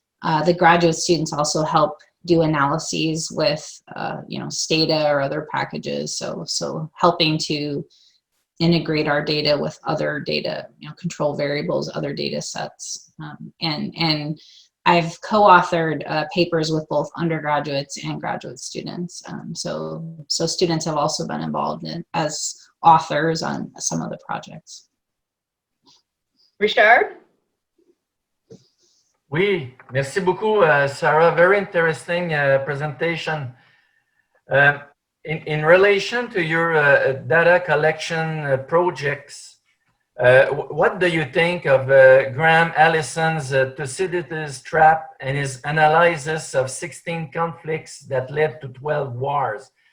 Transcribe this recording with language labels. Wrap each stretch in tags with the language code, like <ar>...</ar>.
<en>The graduate students also help do analyses with Stata or other packages, so helping to integrate our data with other data, control variables, other data sets. And I've co-authored papers with both undergraduates and graduate students. So students have also been involved as authors on some of the projects. Richard?</en> <fr>Oui, merci beaucoup, Sarah.</fr> <en>Very interesting presentation. In relation to your data collection projects, what do you think of Graham Allison's Thucydides trap and his analysis of 16 conflicts that led to 12 wars?</en>